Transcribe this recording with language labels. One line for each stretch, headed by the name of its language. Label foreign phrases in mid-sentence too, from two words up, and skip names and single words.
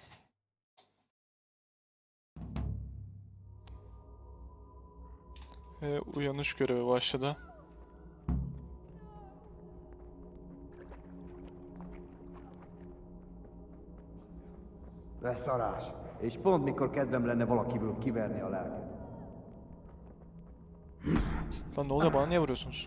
Turkish: Ve uyanış görevi başladı.
Hungarian: Beszarás. És pont mikor kedvem lenne valakiből kiverni a lelket.
Turkish: Lan ne oluyor, bana niye vuruyorsunuz?